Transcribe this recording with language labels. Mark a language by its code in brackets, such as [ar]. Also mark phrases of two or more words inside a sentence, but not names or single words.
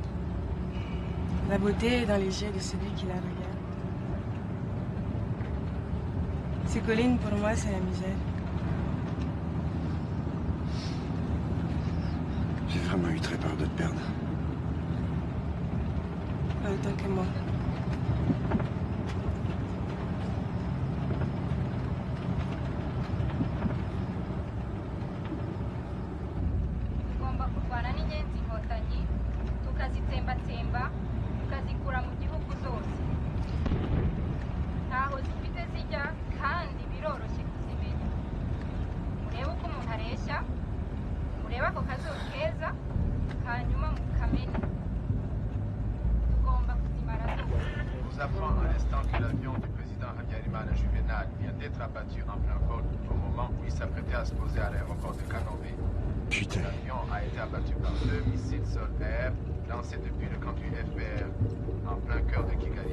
[fr] La beauté est dans les yeux de celui qui la regarde. Ces collines, pour moi, c'est la misère. J'ai vraiment eu très peur de te perdre. Pas autant que moi. [rw] Tugomba kurwana n'inyenzi inkotanyi tukazitsembatsemba tukazikura mu gihugu zose. Ntaho zifite zijya kandi biroroshye kuzimenya. Murebe uko umuntu areshya, murebe ako kazuba keza, hanyuma mukamenya. Tugomba kuzimara zose. [fr] On vous apprend à l'instant que l'avion du président Habyarimana Mana Juvenal vient d'être abattu en plein vol au moment où il s'apprêtait à se poser à l'aéroport de Kanombe. Putain. L'avion a été abattu par 2 missiles sol-air lancés depuis le camp du FPR en plein cœur de Kigali.